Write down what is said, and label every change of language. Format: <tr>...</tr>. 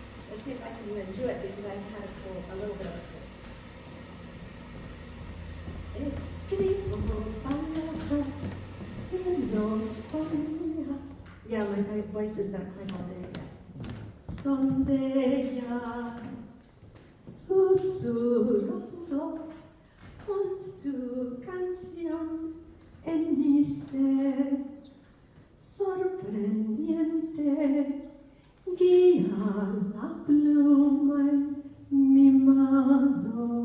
<en>Let's see if I can even do it because I've had a little bit of it.</en> <es>Escribo palabras en los oídos.</es> <en>Yeah, my voice is not quite all there yet.</en> <es>Son de ella, susurrando con su canción en mi ser, sorprendiente, guía la pluma en mi mano.</es>